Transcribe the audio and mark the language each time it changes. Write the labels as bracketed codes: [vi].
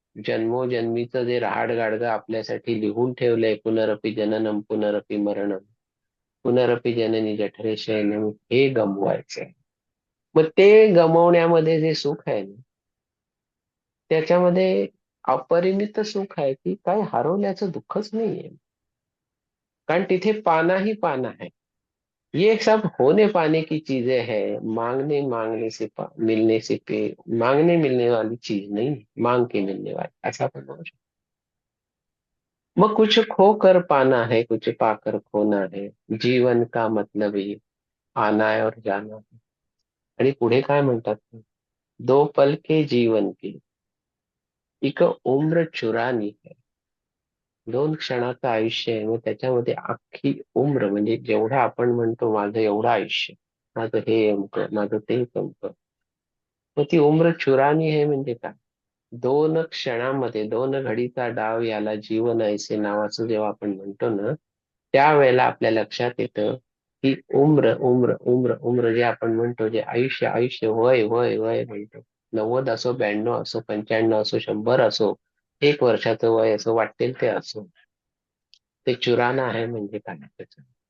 [mr] जन्मोजन्मीचं जे राहाडगाडगं आपल्यासाठी लिहून ठेवलंय, [sa] पुनरपि जननम पुनरपि मरणम पुनरपि जननी जठरे शयनम, [mr] हे गमवायचंय. मग ते गमवण्यामध्ये जे सुख आहे ना, त्याच्यामध्ये अपरिमित सुख आहे, की काय हरवल्याचं दुःखच नाहीये. कारण तिथे [hi] पाना ही पाना है. ये सब होने पाने की चीजें हैं, मांगने मांगने से मिलने से पे मांगने मिलने वाली चीज नहीं, मांग के मिलने वाली, [mr] ऐसा पण म्हणू शकतो. [hi] मग कुछ खो कर पाना है, कुछ पाकर खोना है, जीवन का मतलब ये आना है और जाना है. [mr] आणि पुढे काय म्हणतात ते? [hi] दो पल के जीवन की एक उम्र चुरानी है. [mr] दोन क्षणाचं आयुष्य आहे, मग त्याच्यामध्ये अख्खी उम्र, म्हणजे जेवढं आपण म्हणतो माझं एवढं आयुष्य, माझं हे अमकं, माझं ते अमकं, मग ती उम्र चुरानी आहे म्हणजे काय? दोन क्षणामध्ये, दोन घडीचा डाव याला जीवन ऐसे नावाचं जेव्हा आपण म्हणतो ना, त्यावेळेला आपल्या लक्षात येतं की उम्र उम्र उम्र उम्र जे आपण म्हणतो, जे आयुष्य आयुष्य, वय वय वय म्हणतो, 90 असो, 92 असो, 95 असो, 100 असो, 1 वर्षाचं वय असो, वाटेल ते असो, ते चुराना आहे म्हणजे काय त्याचं?